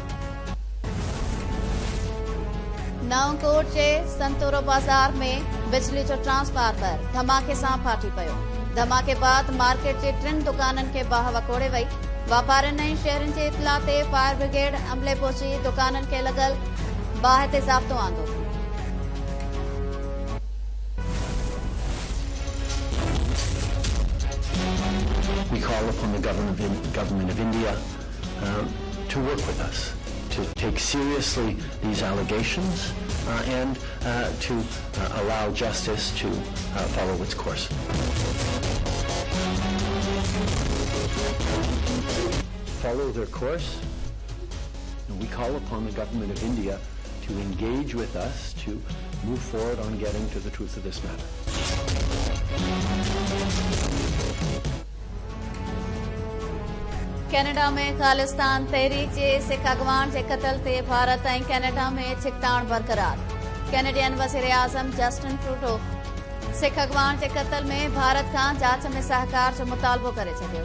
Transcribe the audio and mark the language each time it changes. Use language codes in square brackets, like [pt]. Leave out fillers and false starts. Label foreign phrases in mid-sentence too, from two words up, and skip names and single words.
[sd] नवकोट जे संतोरो बाज़ार में बिजली जो ट्रांसफार्मर धमाके सां फाटी पियो। धमाके बाद मार्केट जे 3 दुकाननि खे बाहि वकोड़े वई। वापारियुनि ऐं शहरनि जे इतला ते [en] fire brigade [sd] अमले पहुची दुकाननि खे लॻल बाहि ते ज़ाब्तो आंदो। [en] We call upon the government of India to work with us, to take seriously these allegations and to allow justice to follow its course. follow their course. And we call upon the government of India to engage with us to move forward on getting to the truth of this matter. [sd] कैनेडा में खालिस्तान तहरीक जे सिख अगवान जे कत्ल ते भारत ऐं कैनेडा में छिकताण बरक़रार। कैनेडियन वज़ीर आज़म जस्टिन ट्रूडो सिख अगवान जे कत्ल में भारत खां जांच में सहकार जो मुतालबो करे छॾियो।